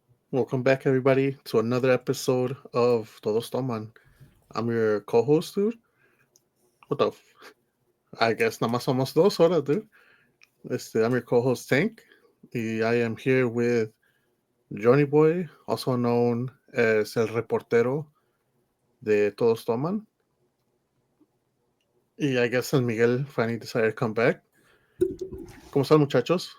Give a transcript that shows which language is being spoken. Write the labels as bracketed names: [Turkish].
[English] Welcome back, everybody, to another episode of Todos Toman. I'm your co-host, dude. What the? I guess [Spanish] nada más somos dos ahora, dude. [English] I'm your co-host, Tank. Y I am here with Johnny Boy, also known as [Spanish] el reportero de [English] Todos Toman. Y I guess San Miguel finally decided to come back. [Spanish] ¿Cómo están, muchachos?